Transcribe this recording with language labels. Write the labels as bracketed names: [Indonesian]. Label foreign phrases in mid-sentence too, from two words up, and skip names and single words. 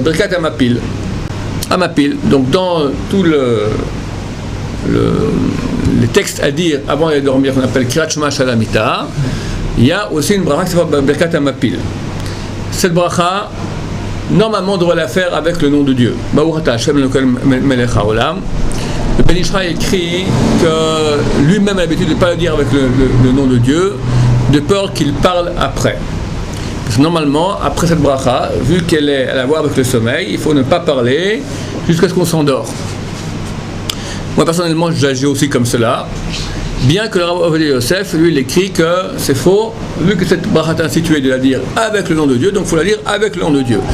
[Hebrew] ברכת המפיל. המפיל. [French] Donc dans tout les textes à dire avant d'aller dormir, qu'on appelle [Hebrew] קריאת שמע שעל המיטה, [French] il y a aussi une bracha qui s'appelle [Hebrew] ברכת המפיל. [French] Cette bracha, normalement, on devrait la faire avec le nom de Dieu. [Hebrew] ברוך השם אלוקינו מלך העולם. [French] Le Ben Ish Chai écrit que lui-même a l'habitude de ne pas le dire avec le nom de Dieu, de peur qu'il parle après. Parce que normalement, après cette bracha, vu qu'elle est à la voir avec le sommeil, il faut ne pas parler jusqu'à ce qu'on s'endort. Moi personnellement, j'agis aussi comme cela. Bien que le Rav Ovadia Yosef, lui, il écrit que c'est faux, vu que cette bracha est instituée de la dire avec le nom de Dieu, donc il faut la dire avec le nom de Dieu.